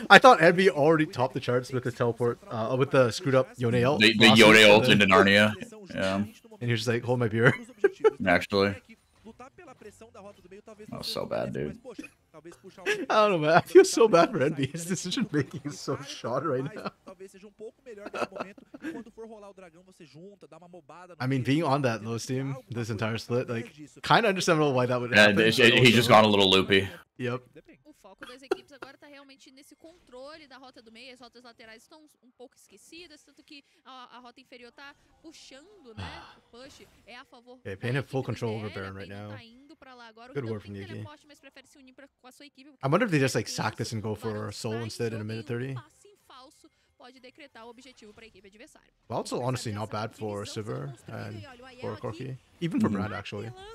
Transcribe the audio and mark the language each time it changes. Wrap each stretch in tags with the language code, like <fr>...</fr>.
<en>I thought Envy already topped the charts with the teleport, with the screwed up Yone ult. The Yone ult into Narnia. Yeah. And you're just like, hold my beer. Actually. That was so bad, dude.</en> <pt>talvez puxar</pt> <en>I don't know, man. I feel so bad for Envy. His decision making is so short right now.</en> <pt>Talvez seja pouco melhor nesse momento. E quando for rolar o dragão, você junta, dá uma mobada.</pt> <en>I mean, being on that low steam this entire split, like, kind of understandable why that would Yeah, happen. he's just gone a little loopy. Yep.</en> <pt>O foco das equipes agora tá realmente nesse controle da rota do meio. As rotas laterais estão um pouco esquecidas, tanto que a rota inferior tá puxando, né? O push é a favor.</pt> <en>Okay, Pain have full control over Baron right now.</en> <pt>Tá indo pra lá agora.</pt> <en>Good work from Yuki. Yuki.</en> <pt>Mas prefere se unir com a sua equipe.</pt> <en>I wonder if they just like sack this and go for Soul instead in a minute 30.</en> <pt>Pode decretar o objetivo para a equipe adversária.</pt> <en>Well, it's honestly not bad for Silver and for Corki. Even for Brand, actually.</en>